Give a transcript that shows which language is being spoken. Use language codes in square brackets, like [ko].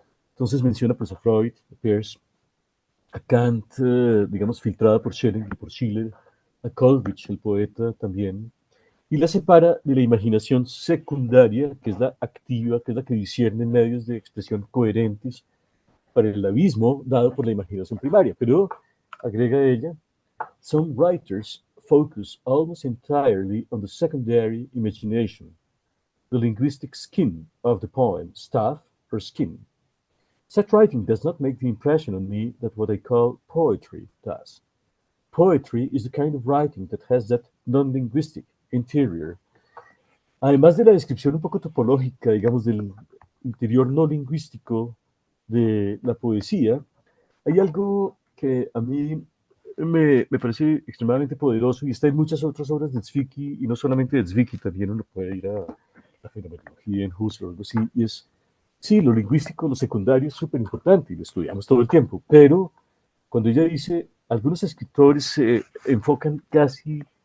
[es] Entonces menciona pues, a Freud, a Peirce, a Kant, digamos, filtrada por Schelling y por Schiller, a Coleridge, el poeta también, y la separa de la imaginación secundaria, que es la activa, que es la que discierne medios de expresión coherentes para el abismo dado por la imaginación primaria. Pero, agrega ella, [en] some writers focus almost entirely on the secondary imagination, the linguistic skin of the poem, staff or skin. Such writing does not make the impression on me that what I call poetry does. Poetry is the kind of writing that has that non-linguistic interior. [es] Además de la descripción un poco topológica, digamos, del interior no lingüístico de la poesía, hay algo que a mí me parece extremadamente poderoso y está en muchas otras obras de Zwicky, y no solamente de Zwicky, también uno puede ir a la fenomenología en Husserl o algo así, y es, sí, lo lingüístico, lo secundario es súper importante y lo estudiamos todo el tiempo, pero cuando ella dice, algunos escritores se enfocan casi